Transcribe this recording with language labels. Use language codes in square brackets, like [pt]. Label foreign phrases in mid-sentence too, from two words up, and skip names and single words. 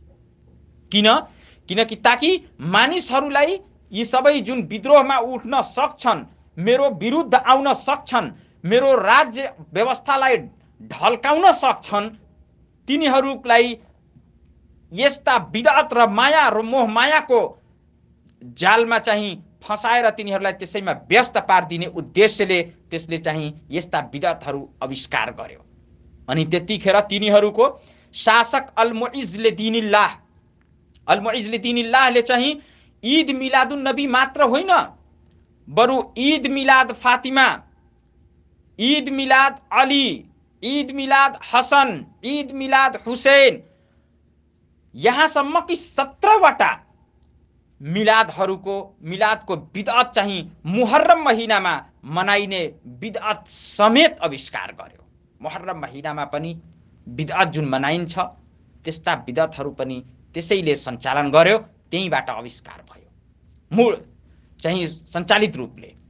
[ne] किनकि ताकि मानिसहरूलाई यी सबै जुन विद्रोहमा उठ्न सक्छन्, मेरो विरुद्ध आउन सक्छन्, मेरो राज्य व्यवस्थालाई ढल्काउन सक्छन्, तिनीहरूलाई यस्ता बिदअत र माया र मोह मायाको जालमा चाहिँ फसाएर तिनीहरूलाई त्यसैमा व्यस्त पारिदिने उद्देश्यले त्यसले चाहिँ यस्ता बिदअतहरू आविष्कार गर्यो। अनि त्यतिखेर तिनीहरूको शासक अल-मुइज़ दीनिल्लाहले चाहिँ ईद मिलादुन नबी मात्र होइन, बरु ईद मिलाद फातिमा, ईद मिलाद अली, ईद मिलाद हसन, ईद मिलाद हुसैन, यहाँसम्म कि 17वटा मिलादको बिदअत चाहिँ मुहर्रम महिनामा मनाइने बिदअत समेत आविष्कार गर्यो। मुहर्रम महिनामा पनि बिदअत जुन मनाइन्छ त्यस्ता बिदअतहरू पनि त्यसैले सञ्चालन गर्यो, त्यहीबाट आविष्कार भयो मूल चाहिँ सञ्चालित रूपले।